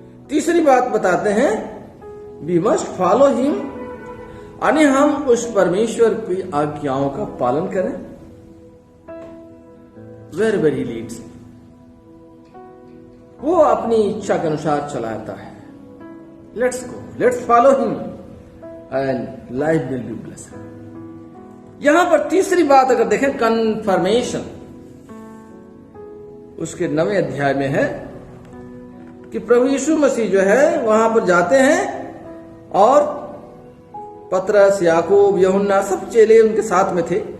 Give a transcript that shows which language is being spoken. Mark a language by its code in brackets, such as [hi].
[hi] तीसरी बात बताते हैं, [en] we must follow him, [hi] यानी हम उस परमेश्वर की आज्ञाओं का पालन करें। [en] where he leads, [hi] वो अपनी इच्छा के अनुसार चलाता है। [en] Let's go, let's follow him. and life will be blessed. [hi] यहां पर तीसरी बात अगर देखें, कन्फर्मेशन, उसके 9वें अध्याय में है कि प्रभु यीशु मसीह जो है वहां पर जाते हैं और पतरस, याकूब, यूहन्ना सब चेले उनके साथ में थे।